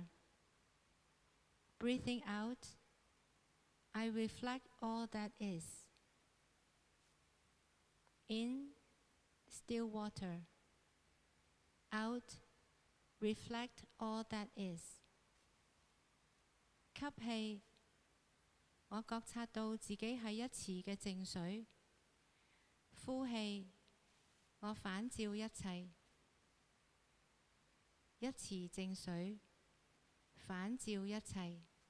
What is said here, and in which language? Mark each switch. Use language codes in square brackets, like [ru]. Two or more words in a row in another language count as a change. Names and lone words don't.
[en] Breathing out, I reflect all that is. In, still water. Out, reflect all that is. [yue] 吸氣，我覺察到自己係一池嘅靜水。呼氣，我反照一切。一池靜水，反照一切。